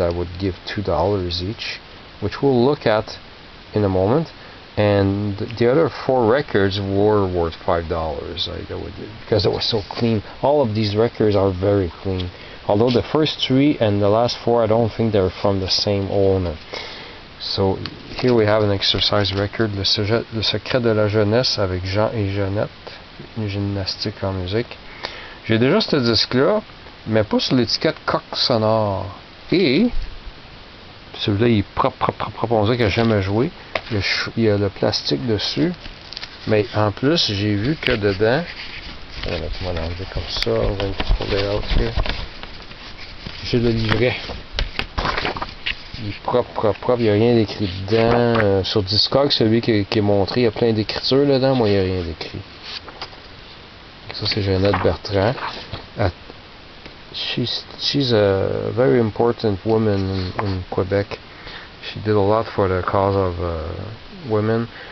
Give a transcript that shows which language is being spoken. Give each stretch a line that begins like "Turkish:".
English: I would give $2 each, which we'll look at in a moment. And the other 4 records were worth $5, because it was so clean. All of these records are very clean. Although the first 3 and the last 4, I don't think they're from the same owner. So here we have an exercise record, Le secret de la jeunesse avec Jean et Jeannette, une gymnastique en musique.
French: J'ai déjà ce disque-là, mais pas sur l'étiquette coque sonore. Et celui-là, il est propre, on dirait qu'il n'a jamais joué. Il y a le plastique dessus, mais en plus, j'ai vu que dedans, on va l'enlever comme ça, on va
English: pull it out here.
French: J'ai le livret. Il est propre, il n'y a rien d'écrit dedans. Sur Discog, celui qui est montré, il y a plein d'écritures dedans, moi il n'y a rien d'écrit. Ça c'est Jeannette Bertrand.
English: She's a very important woman in Quebec. She did a lot for the cause of women.